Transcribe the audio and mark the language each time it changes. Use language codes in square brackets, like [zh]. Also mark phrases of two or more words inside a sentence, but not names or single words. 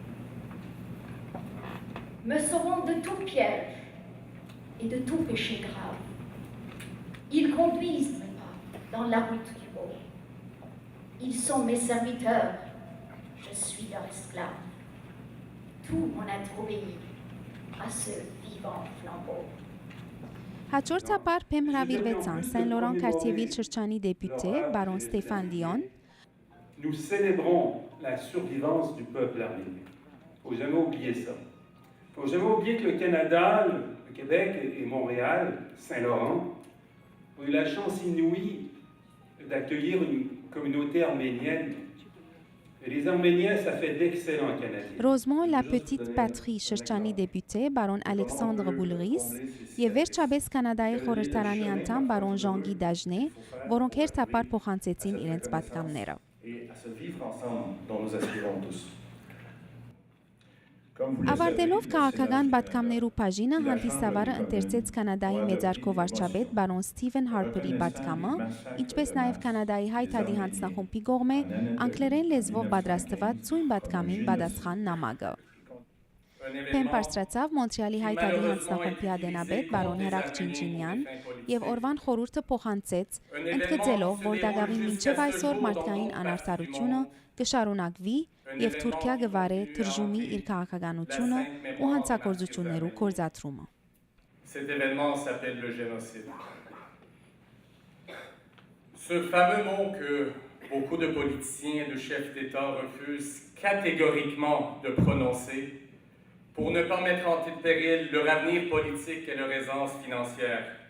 [fr] Me sauvant de tout piège et de tout péché grave. Ils conduisent mes pas dans la route du beau. Ils sont mes serviteurs, je suis leur esclave. Tout mon être obéit à ce vivant flambeau. [hy] Հաջորդաբար փեմ հրավիրվեցան Saint Laurent Քարտիեվիլ շրջանի դեպուտե բարոն Ստեփան Դիոն, [fr] Nous célébrons la survivance du peuple arménien. Il ne faut jamais oublier ça. Il ne faut jamais oublier que le Canada, le Québec et Montréal, Saint-Laurent, ont eu la chance inouïe d'accueillir une communauté arménienne. Et les Arméniens, ça fait d'excellents Canadiens. [hy] Ռոզմոն La Petite Patrie շրջանի դեպուտե բարոն Ալեքսանդր Բուլրիս եւ վերջապես Կանադայի խորհրդարանի անդամ բարոն Ժան-Գի Դաժնե, որոնք հերթապար փոխանցեցին իրենց պատկամները։ [fr] Et à ce vivre ensemble dont nous aspirons tous. [hy] Ավարտելով քաղաքական պատգամներու բաժինը հանդիսավարը ընթերցեց Կանադայի մեծարգո վարչապետ բարոն Սթիվեն Հարփերի պատգամը, ինչպես նաև Կանադայի հայտարարի հանձնախումբի կողմէ անգլերեն լեզվով պատրաստված ցույն պատգամին պատասխան նամակը։ Պեն բարձրացավ Մոնթրեալի հայտարարի հանձնախումբի ադենաբեդ բարոն Հերակ Ջինջինյան եւ օրվան խորհուրդը փոխանցեց, ընդգծելով, որ դակավին մինչեւ այսօր մարդկային անարդարությունը կշարունակվի եւ Թուրքիա գվարե թրժումի իր քաղաքականությունը ու հանցագործություններու կորզաթրումը։ [fr] Cet événement s'appelle le génocide. Ce fameux mot que beaucoup de politiciens et de chefs d'État refusent catégoriquement de prononcer pour ne pas mettre en péril leur avenir politique et leur aisance financière.